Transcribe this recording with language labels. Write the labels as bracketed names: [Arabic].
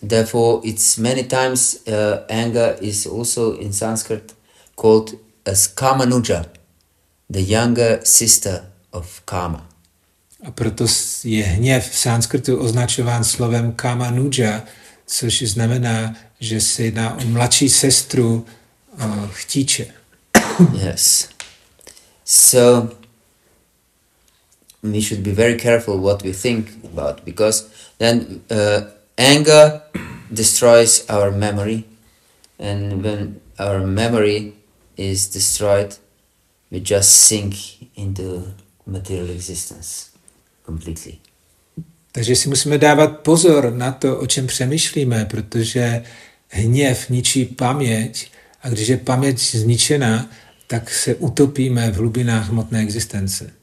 [English] Therefore, it's many times anger is also in Sanskrit called as Kamanuja, the younger sister of Kama. [Czech] A proto je hněv v sanskritu označován slovem Kamanuja, což znamená, že se jedná o mladší sestru chtíče. [English] Yes. So we should be very careful what we think about, because then anger destroys our memory, and when our memory is destroyed, we just sink into material existence completely. [Czech] Takže si musíme dávat pozor na to, o čem přemýšlíme, protože hněv ničí paměť a když je paměť zničená, tak se utopíme v hlubinách hmotné existence.